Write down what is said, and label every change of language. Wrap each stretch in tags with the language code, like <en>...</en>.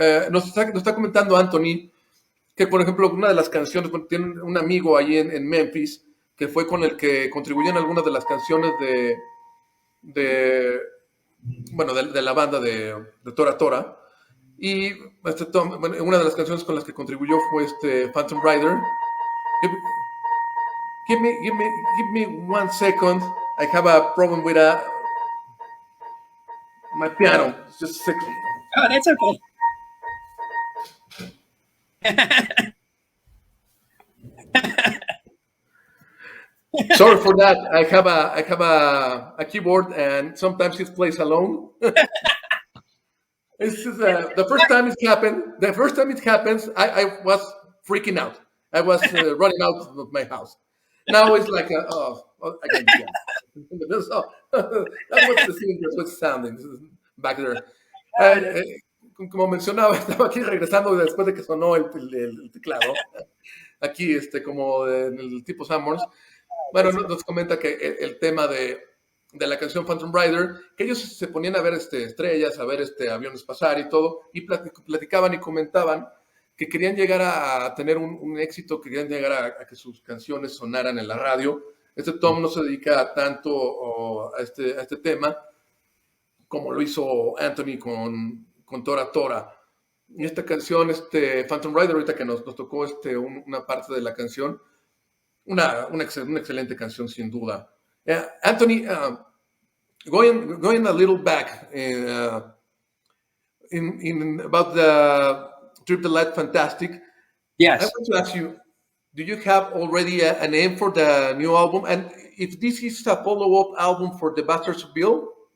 <es>Nos está comentando Anthony que, por ejemplo, una de las canciones, tiene un amigo ahí en Memphis que fue con el que contribuyó en algunas de las canciones de la banda de ToraTora. Y una de las canciones con las que contribuyó fue Phantom Rider.</es> <en>Give me 1 second. I have a problem with my piano. Just a second. Oh, that's okay. Sorry for that. I have a keyboard, and sometimes it plays alone. This is the first time it happened. The first time it happens, I was freaking out. I was running out of my house. Now it's like, I can't do that. So, that was the scene that was sounding back there.</en> <es>Como mencionaba, estaba aquí regresando después de que sonó el teclado. Aquí, como en el tipo Summers. Bueno, nos comenta que el tema de la canción Phantom Rider, que ellos se ponían a ver estrellas, a ver aviones pasar y todo, y platicaban y comentaban que querían llegar a tener un éxito, querían llegar a que sus canciones sonaran en la radio. Tom no se dedica tanto a este tema como lo hizo Anthony con ToraTora. Y esta canción, Phantom Rider, ahorita que nos tocó una parte de la canción, una excelente canción sin duda.</es> <en>Anthony, going a little back in about the Trip the Light Fantastic. Yes. I want to ask you, do you have already a name for the new album? And if this is a follow-up album for the Bastards of Bill?</en>